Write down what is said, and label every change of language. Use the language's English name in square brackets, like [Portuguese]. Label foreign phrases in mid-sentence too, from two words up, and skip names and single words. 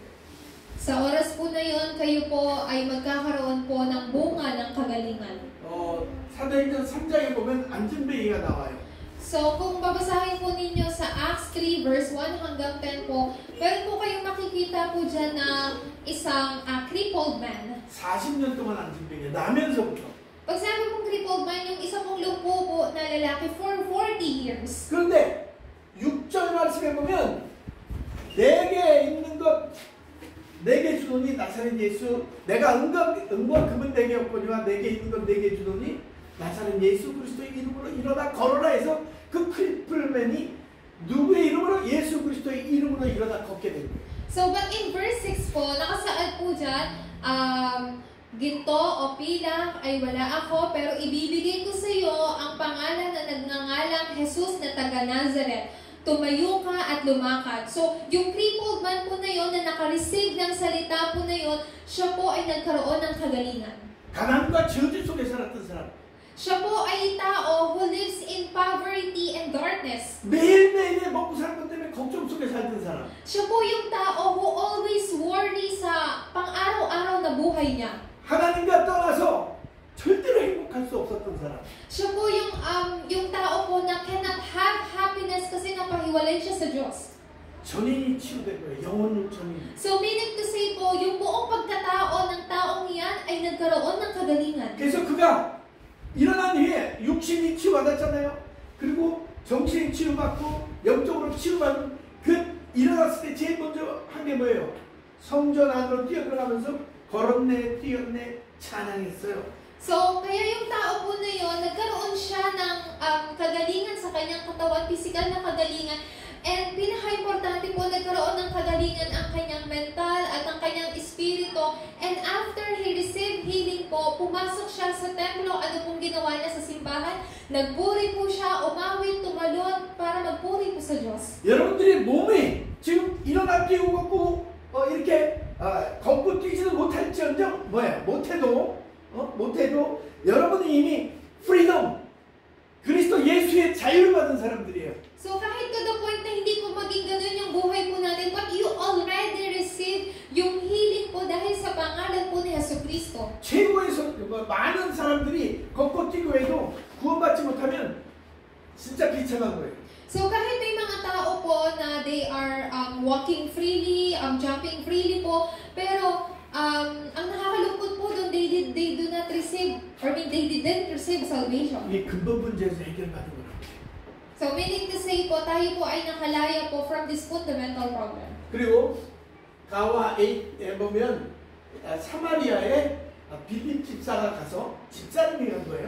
[Filipino] Sa oras po na yun, kayo po ay magkakaroon po ng bunga ng kagalingan. [Korean] 사도행전 3장에 보면 안진뱅이가 나와요. [Filipino] So, kung babasahin po ninyo sa Acts 3 verse 1 hanggang 10 po, meron po kayong makikita po dyan na isang [English] crippled man. [Korean] 40년 동안 안진뱅이 나면서부터. [Filipino] Pag sabi pong [English] crippled man, [Filipino] yung isa pong lumpo po na lalaki [English] for 40 years. [Korean] 그런데 6절 말씀에 보면 내게 있는 것 내게 주노니 나사렛 예수 내가 은과 금은 내게 없거니와 내게 있는 것 내게 주노니 나사렛 예수 그리스도의 이름으로 일어나 걸어라 해서 그 크리플맨이 누구의 이름으로? 예수 그리스도의 이름으로 일어나 걷게 된 거예요. [English] So, but in verse 6 [Filipino] po, nakasaad po dyan, ginto o pilak ay wala ako, pero ibibigay ko sa iyo ang pangalan na nagngangalang Jesus na taga Nazareth. Tumayo ka at lumakad. So, yung [English] crippled man [Filipino] po na yon na nakareceive ng salita po na yon, siya po ay nagkaroon ng kagalingan. [Korean] 가난과 저주 속에 살았던 사람. [Filipino] Siya po ay tao [English] who lives in poverty and darkness. [Korean] 매일매일 먹고 사는 것 때문에 걱정 속에 살던 사람. [Filipino] Siya po yung tao [English] who always worry [Filipino] sa pang-araw-araw na buhay niya. [Korean] 하나님과 떠나서 절대로 행복할 수 없었던 사람. [Filipino] Siya po yung tao po na [English] cannot have happiness [Filipino] kasi napahiwalay siya sa Diyos. [Korean] 전인이 치유된 거예요. 영혼을 전인. [English] So meaning to say [Filipino] po, yung buong pagkatao ng taong yan ay nagkaroon ng kagalingan. [Korean] 그래서 그가 일어난 후에 육신이 치유받았잖아요. 그리고 정신이 치유받고 영적으로 치유받은 그 일어났을 때 제일 먼저 한 게 뭐예요? 성전 안으로 뛰어들어가면서 걸었네, 뛰었네, 찬양했어요. [Filipino] So, kaya yung tao po na yun, nagkaroon siya ng kagalingan sa kanyang katawan, physical na kagalingan. And pinaka-importante po, nagkaroon ng kagalingan ang kanyang mental at ang kanyang espiritu. [English] And after he received healing po, [Filipino] pumasok siya sa templo. Ano pong ginawa niya sa simbahan? Nagpuri po siya, umawit, tumalon para magpuri po sa Diyos. [Korean] 여러분들이 몸이 지금 일어나 뛰고 걷고 이렇게 걷고 뛰지는 못할지언정 뭐야? 못해도 여러분은 이미 프리덤 그리스도 예수의 자유를 받은 사람들이에요. [Filipino] So kahit [English] to the point [Filipino] na hindi po maging ganun yung buhay po natin, [English] but you already received [Filipino] yung healing po dahil sa pangalan po ni Jesucristo. [Korean] 최고에서 많은 사람들이 걷고 뛰고 해도 구원받지 못하면 진짜 비참한 거예요. [Filipino] So kahit may mga tao po na [English] they are walking freely, jumping freely [Filipino] po, pero ang nakakalungkot po doon, [English] they do not receive, or they didn't receive salvation. [Korean] 이게 근본 문제에서 해결받은 거라고. [English] So meaning to say [Filipino] po, tayo po ay nakalaya po [English] from this fundamental problem. [Korean] 그리고 가와 8에 보면 사마리아에 빌립 집사가 가서 집사님이 간 거예요.